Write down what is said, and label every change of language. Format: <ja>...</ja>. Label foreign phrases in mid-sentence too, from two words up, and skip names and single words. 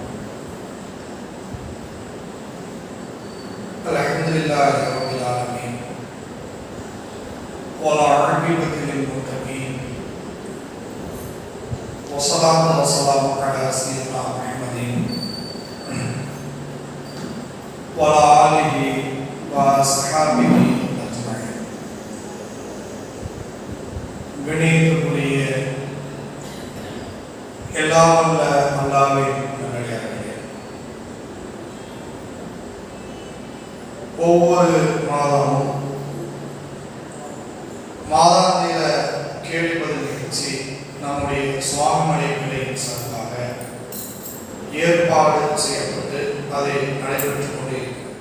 <ar>الحمد لله رب العالمين والعاقبة للمتقين والصلاة والسلام على سيدنا محمد وعلى آله وصحبه أجمعين.</ar> <ta>கணியத்துக்குரிய எல்லாம் வல்ல அல்லாஹ்வின் நல்லடியார்களே, ஒவ்வொரு மாதமும் மாதாந்திர கேள்விப்பதில் நிகழ்ச்சி நம்முடைய சுவாமிமலை நிலையின் சார்பாக ஏற்பாடு செய்யப்பட்டு அதை நடைபெற்றுக் கொண்டிருக்கிறது.</ta>